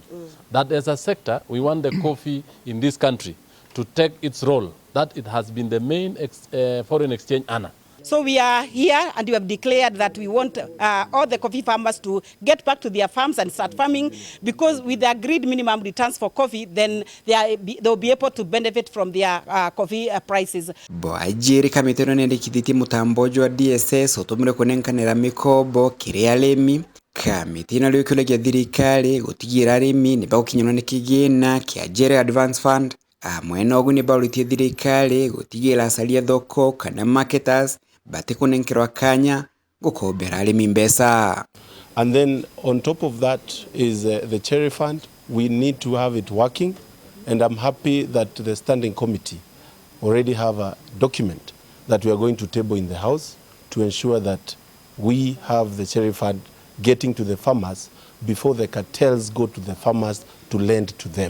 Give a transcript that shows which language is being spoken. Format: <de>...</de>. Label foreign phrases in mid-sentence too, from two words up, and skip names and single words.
<en>That as a sector, we want the coffee in this country to take its role, that it has been the main foreign exchange earner. So we are here and we have declared that we want all the coffee farmers to get back to their farms and start farming, because with the agreed minimum returns for coffee, then they'll be able to benefit from their coffee prices.</en> <mer>Boajiri kamiteno nendekithiti mutambojo wa DSS utumire kunenkanira mikobo kiri arimi kamiti na lyokilegia thirikari gutigira arimi ni bagukinyanwa ni kigina kia Jere Advance Fund mwena ogu ni bauritie thirikari gutigira asalia thoko kana marketers bate kunenkirwa kanya gukobera arimi mbesa.</mer> <en>And then on top of that is the cherry fund. We need to have it working, and I'm happy that the standing committee already have a document that we are going to table in the House to ensure that we have the cherry fund getting to the farmers before the cartels go to the farmers to lend to them.</en>